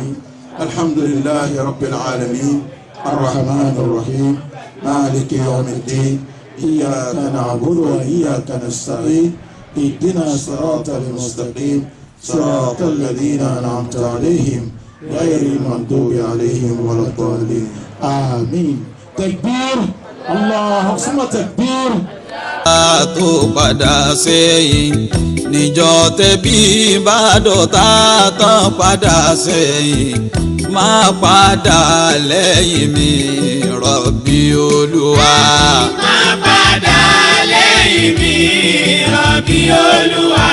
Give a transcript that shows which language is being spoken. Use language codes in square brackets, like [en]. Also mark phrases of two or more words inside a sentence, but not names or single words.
[ar] الحمد لله رب العالمين الرحمن الرحيم مالك يوم الدين إياك نعبد وإياك نستعين اهدنا الصراط المستقيم صراط الذين أنعمت عليهم غير المغضوب عليهم ولا الضالين. آمين. تكبير. الله ثم تكبير. [yo] tó padà sẹ́yìn níjọ́ tẹ́bí bá dọ̀tá tán padà sẹ́yìn má padà lẹ́yìn mi Rọ̀bì Olúwa. má padà lẹ́yìn mi Rọ̀bì Olúwa.